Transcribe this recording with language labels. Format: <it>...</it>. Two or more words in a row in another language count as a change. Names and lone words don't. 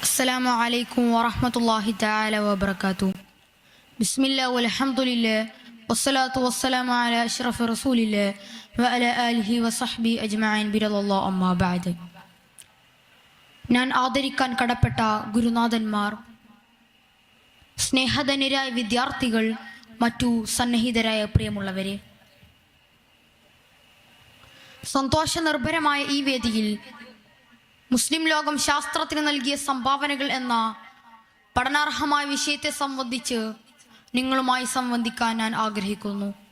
<ar>السلام عليكم ورحمة الله تعالى وبركاته. بسم الله والحمد لله والصلاة والسلام على أشرف رسول الله وعلى آله وصحبه أجمعين برضا الله أما بعد.</ar> <ml>ഞാൻ ആദരിക്കാൻ കടപ്പെട്ട ഗുരുനാഥന്മാർ, സ്നേഹധന്യരായ വിദ്യാർത്ഥികൾ, മറ്റു സന്നിഹിതരായ പ്രിയമുള്ളവരെ, സന്തോഷനിർഭരമായ ഈ വേദിയിൽ മുസ്ലിം ലോകം ശാസ്ത്രത്തിന് നൽകിയ സംഭാവനകൾ എന്ന പഠനാർഹമായ വിഷയത്തെ സംബന്ധിച്ച് നിങ്ങളുമായി സംവദിക്കാൻ ഞാൻ ആഗ്രഹിക്കുന്നു.</ml>